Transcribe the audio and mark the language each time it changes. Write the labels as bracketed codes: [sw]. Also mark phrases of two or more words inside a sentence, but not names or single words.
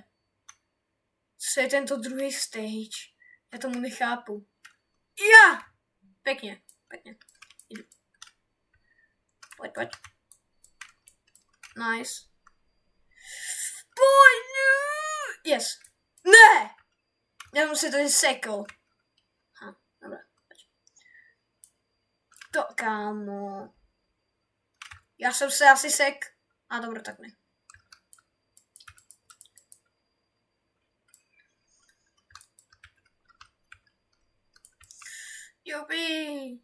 [cs] Co je tento druhý stage? [sk] Ja tomu nechápu. Ja! Pekne. Idú. Poď. Nice. Poď! [en] Yes. [cs] Ne! Já jsem si tady sekl. Dobré. To, kámo. Já jsem se asi sek. A dobro, tak ne. Jupi.